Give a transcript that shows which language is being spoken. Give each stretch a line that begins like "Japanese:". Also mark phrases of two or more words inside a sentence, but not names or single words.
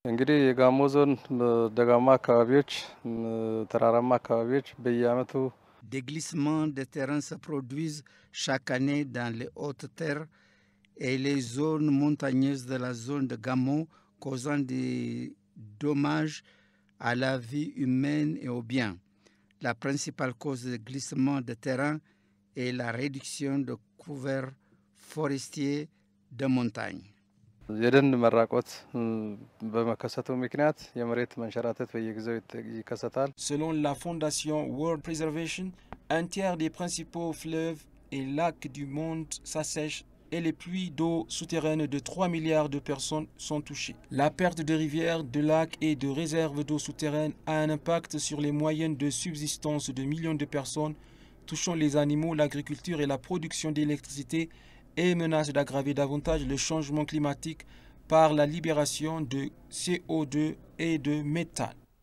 French: Des glissements de terrain se produisent chaque année dans les hautes terres et les zones montagneuses de la zone de Gamo, causant des dommages à la vie humaine et aux biens. La principale cause de glissement de terrain est la réduction de couverts forestiers de montagne.
Amharic: የደን መራቆት በመከሰቱ ምክንያት የመሬት መንሸራተት በየጊዜው ይከሰታል።
French: Selon la fondation World Preservation, un tiers des principaux fleuves et lacs du monde s'assèchent et les pluies d'eau souterraines de 3 milliards de personnes sont touchées. La perte de rivières, de lacs et de réserves d'eau souterraines a un impact sur les moyennes de subsistance de millions de personnes, touchant les animaux, l'agriculture et la production d'électricité, et menace d'aggraver davantage le changement climatique par la libération de CO2 et de méthane.